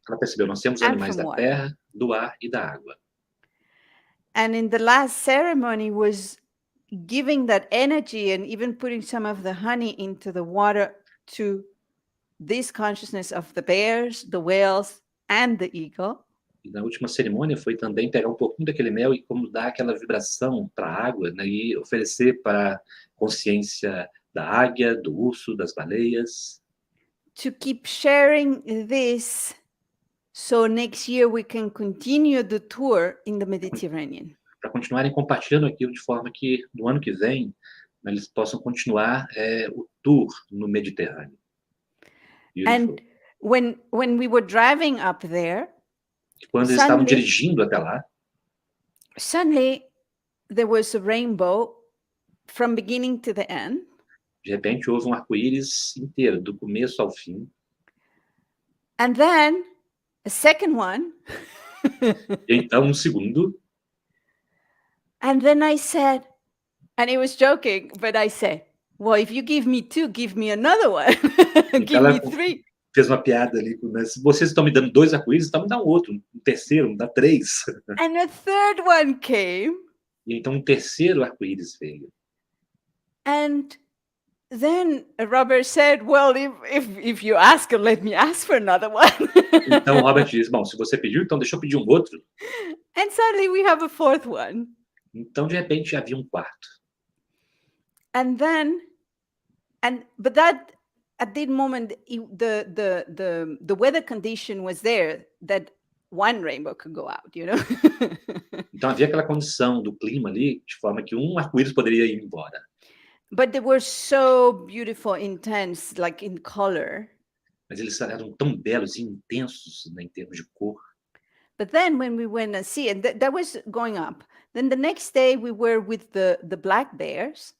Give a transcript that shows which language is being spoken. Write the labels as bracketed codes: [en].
[pt] Ela percebeu, nós temos animais da terra, do ar e da água. [en] And in the last ceremony was giving that energy and even putting some of the honey into the water to this consciousness of the bears, the whales, and the eagle. [pt] E na última cerimônia foi também pegar um pouquinho daquele mel e como dar aquela vibração para a água, né, e oferecer para a consciência da águia, do urso, das baleias. [en] To keep sharing this, so next year we can continue the tour in the Mediterranean. [pt] Para continuarem compartilhando aquilo de forma que no ano que vem, né, eles possam continuar o tour no Mediterrâneo. [en] And when we were driving up there, [pt] quando eles estavam dirigindo até lá, [en] suddenly there was a rainbow from beginning to the end. [pt] De repente houve um arco-íris inteiro, do começo ao fim. [en] And then a second one. [pt] E então segundo. [en] And then I said, and he was joking, but I said, well, if you give me 2, give me another one. Give me 3. [pt] Fez uma piada ali, né? Se vocês estão me dando 2 arco-íris, então me dá um outro, um terceiro, me dá 3. [en] And a third one came. [pt] E então um terceiro arco-íris veio. [en] And then Robert said, "Well, if you ask, let me ask for another one." [pt] Então o Robert diz: "Bom, se você pediu, então deixa eu pedir um outro". [en] And suddenly we have a fourth one. [pt] Então, de repente, havia um quarto. [en] And then, but that at that moment, the weather condition was there that one rainbow could go out, you know. [pt] Então havia aquela condição do clima ali, de forma que um arco-íris poderia ir embora. [en] But they were so beautiful, intense, like in color. [pt] Mas eles eram tão belos e intensos, né, em termos de cor. [en] But then when we went and see, and that was going up. Then the next day we were with the black bears.